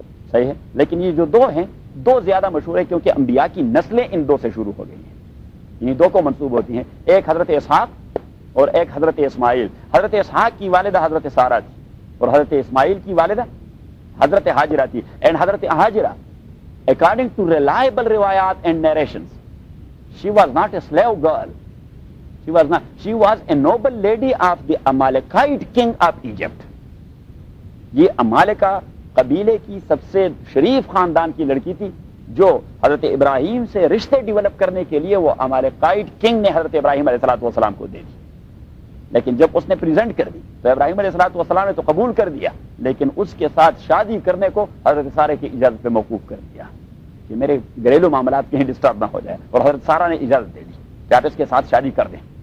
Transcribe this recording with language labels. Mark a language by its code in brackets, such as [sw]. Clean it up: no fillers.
[ur] صحیح ہے, لیکن یہ جو 2 ہیں 2 زیادہ مشہور ہیں, کیونکہ انبیاء کی نسلیں ان 2 سے شروع ہو گئی ہیں, یعنی 2 کو منسوب ہوتی ہیں, ایک حضرت اسحاق اور ایک حضرت اسماعیل. حضرت اسحاق کی والدہ حضرت سارہ تھی, اور حضرت اسماعیل کی والدہ حضرت ہاجرہ تھی. [en] And حضرت Hajra according to reliable روایات and narrations she was not a slave girl, She was a noble lady of the Amalekite king of Egypt. [ur] یہ امالکا قبیلے کی سب سے شریف خاندان کی لڑکی تھی جو حضرت ابراہیم سے رشتے ڈیولپ کرنے کے لیے وہ امالکائٹ کنگ نے حضرت ابراہیم علیہ الصلوۃ والسلام کو دے دی. لیکن جب اس نے پریزنٹ کر دی تو ابراہیم علیہ الصلوۃ والسلام نے تو قبول کر دیا, لیکن اس کے ساتھ شادی کرنے کو حضرت سارہ کی اجازت پہ موقوف کر دیا کہ میرے گھریلو معاملات کہیں ڈسٹرب نہ ہو جائے, اور حضرت سارہ نے اجازت دے دی کہ آپ اس کے ساتھ شادی کر دیں.